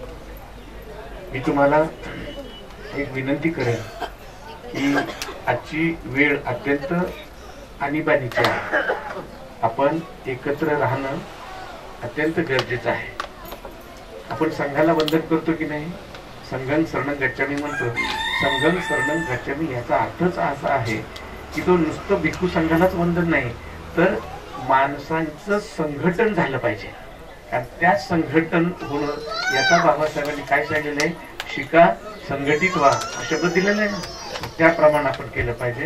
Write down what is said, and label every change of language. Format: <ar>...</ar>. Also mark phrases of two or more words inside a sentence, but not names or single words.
<mr>मी तुम्हाला एक विनंती करेन की आजची वेळ अत्यंत आणीबाणीची आहे. आपण एकत्र राहणं अत्यंत गरजेचं आहे. आपण संघाला वंदन करतो की नाही?</mr> <pi>संघं शरणं गच्छामी म्हणतो. संघं शरणं गच्छामी</pi> <mr>याचा अर्थच असा आहे की तो नुसतं भिक्खू संघालाच वंदन नाही, तर माणसांचं संघटन झालं पाहिजे. आणि त्या संघटन होणं याचा बाबासाहेबांनी काय सांगितलेलं आहे? शिका, संघटित व्हा, हा शब्द दिलेला आहे ना, त्याप्रमाणे आपण केलं पाहिजे.</mr>